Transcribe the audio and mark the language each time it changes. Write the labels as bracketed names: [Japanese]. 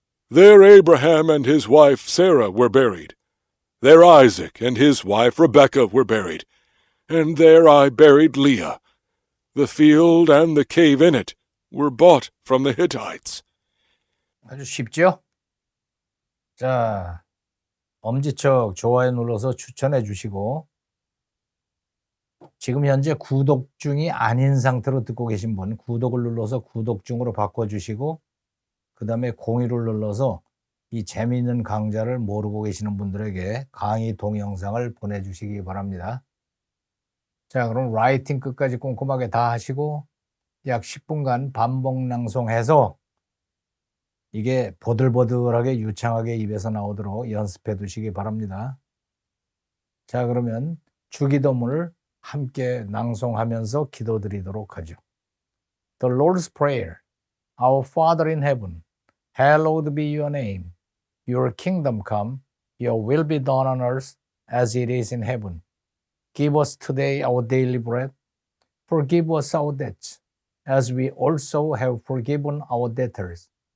[English] There Abraham and his wife Sarah were buried. There Isaac and his wife Rebekah were buried. And there I buried Leah. The field and the cave in it were bought from the Hittites. [Korean] 아주 쉽죠? 자, 엄지척 좋아요 눌러서 추천해 주시고 지금 현재 구독 중이 아닌 상태로 듣고 계신 분 구독을 눌러서 구독 중으로 바꿔주시고 그 다음에 공유를 눌러서 이 재미있는 강좌를 모르고 계시는 분들에게 강의 동영상을 보내주시기 바랍니다. 자, 그럼 라이팅 끝까지 꼼꼼하게 다 하시고 약 10분간 반복 낭송해서 이게 보들보들하게 유창하게 입에서 나오도록 연습해 두시기 바랍니다. 자, 그러면 주기도문을 함께 낭송하면서 기도드리도록 하죠. [English] The Lord's Prayer. Our Father in heaven, hallowed be your name. Your kingdom come, your will be done on earth as it is in heaven. Give us today our daily bread. Forgive us our debts, as we also have forgiven our debtors.